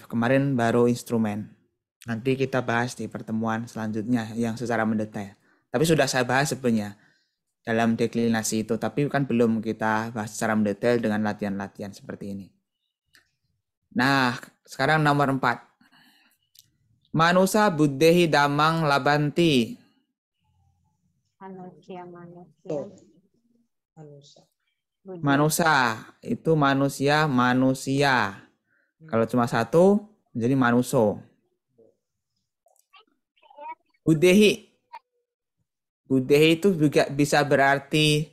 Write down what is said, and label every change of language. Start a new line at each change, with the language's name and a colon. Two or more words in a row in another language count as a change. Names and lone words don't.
Indonesian: Kemarin baru instrumen. Nanti kita bahas di pertemuan selanjutnya yang secara mendetail. Tapi sudah saya bahas sebenarnya dalam deklinasi itu. Tapi kan belum kita bahas secara mendetail dengan latihan-latihan seperti ini. Nah, sekarang nomor 4.
Pali: Manusa buddhehi damang labanti.
Indonesian: Manusia. Manusia itu manusia. Kalau cuma satu menjadi manuso. Buddhehi itu juga bisa berarti